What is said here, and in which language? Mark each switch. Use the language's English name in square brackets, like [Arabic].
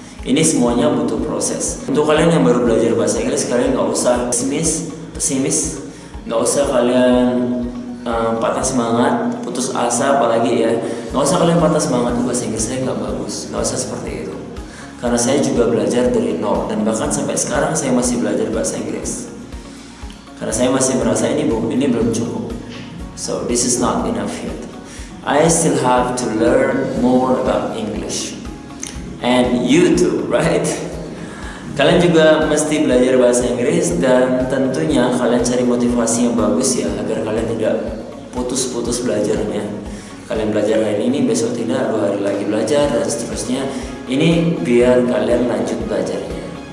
[Indonesian] Ini semuanya butuh proses. Untuk kalian yang baru belajar bahasa Inggris, kalian nggak usah pesimis, nggak usah kalian patah semangat, putus asa, apalagi ya. Nggak usah kalian patah semangat tuh bahasa Inggris saya nggak bagus. Nggak usah seperti itu. Karena saya juga belajar dari nol dan bahkan sampai sekarang saya masih belajar bahasa Inggris. Karena saya masih merasa ini belum cukup. [English] So this is not enough yet. I still have to learn more about English. And you too, right? [Indonesian] Kalian juga mesti belajar bahasa Inggris dan tentunya kalian cari motivasi yang bagus ya agar kalian tidak putus-putus belajarnya. Kalian belajar hari ini, besok tidak, 2 hari lagi belajar dan seterusnya. Ini biar kalian lanjut belajarnya.